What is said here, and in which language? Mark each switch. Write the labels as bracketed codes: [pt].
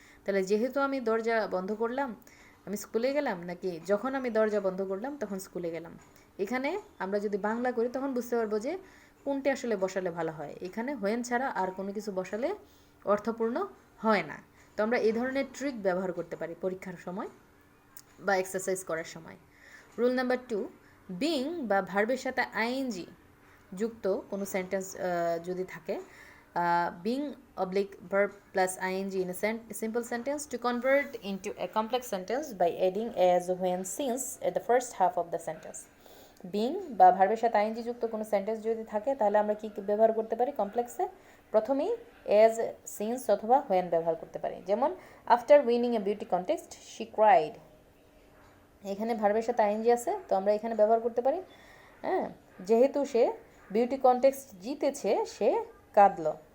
[bn] তাহলে যেহেতু আমি দরজা বন্ধ করলাম আমি স্কুলে গেলাম, নাকি যখন আমি দরজা বন্ধ করলাম তখন স্কুলে গেলাম। এখানে আমরা যদি বাংলা করি তখন বুঝতে পারবো যে কোনটি আসলে বসালে ভালো হয়। এখানে হোয়েন ছাড়া আর কোনো কিছু বসালে অর্থপূর্ণ হয় না। তো আমরা এই ধরনের ট্রিক ব্যবহার করতে পারি পরীক্ষার সময় বা এক্সারসাইজ করার সময়। রুল নাম্বার 2, বিং বা ভার্বের সাথে আইএনজি যুক্ত কোনো সেন্টেন্স যদি থাকে, being [en] verb plus ing in a simple sentence to convert into a complex sentence by adding as, when, since at the first half of the sentence. [bn] Being বা ভার্বের সাথে আইএনজি যুক্ত কোনো সেন্টেন্স যদি থাকে তাহলে আমরা কি ব্যবহার করতে পারি কমপ্লেক্সে? প্রথমেই এজ, সিন্স অথবা হোয়েন ব্যবহার করতে পারি। যেমন [en] after winning a beauty contest she cried, [bn] এখানে ভার্বের সাথে আইএনজি আছে, তো আমরা এখানে ব্যবহার করতে পারি যেহেতু সে বিউটি কন্টেস্ট জিতেছে সে কাঁদলো।